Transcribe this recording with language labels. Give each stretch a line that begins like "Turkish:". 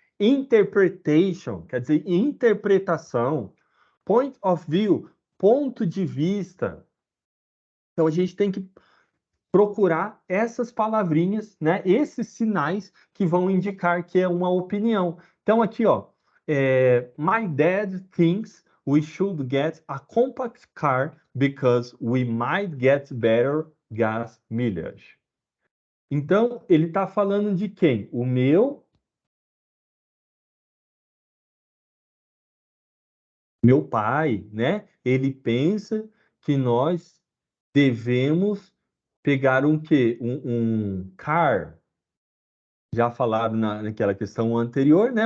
Portuguese: Interpretation, quer dizer, interpretação. Point of view, ponto de vista. Então a gente tem que procurar essas palavrinhas, né? Esses sinais que vão indicar que é uma opinião. Então aqui, ó,
English: my dad thinks we should get a compact car because we might get better gas mileage.
Portuguese: Então ele está falando de quem? O meu pai, né? Ele pensa que nós devemos pegar um quê? Um car. Já falaram naquela questão anterior, né?